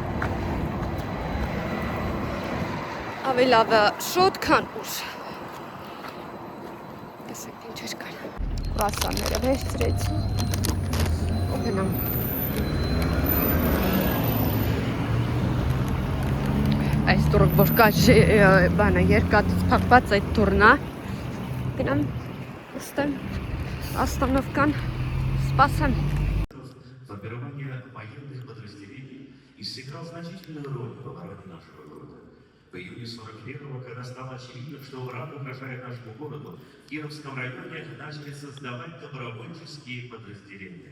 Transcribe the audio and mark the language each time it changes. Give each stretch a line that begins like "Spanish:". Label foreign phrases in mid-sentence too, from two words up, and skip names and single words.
Armenian: Ավելի լավ է շուտ, քան ուշ։ Տեսեք ինչեր կան։ Վասանները վերցրեցի։ Ու գնամ։ Այս դուրը որ կա բանը երկաթից փակված այդ դուրն է։ Գնամ ստեմ Остановкան սպասեմ։
Russian: Формирование военных подразделений и сыграл значительную роль в обороне нашего города. В июне 41-го, когда стало очевидно, что враг угрожает нашему городу, в Кировском районе начали создавать добровольческие подразделения.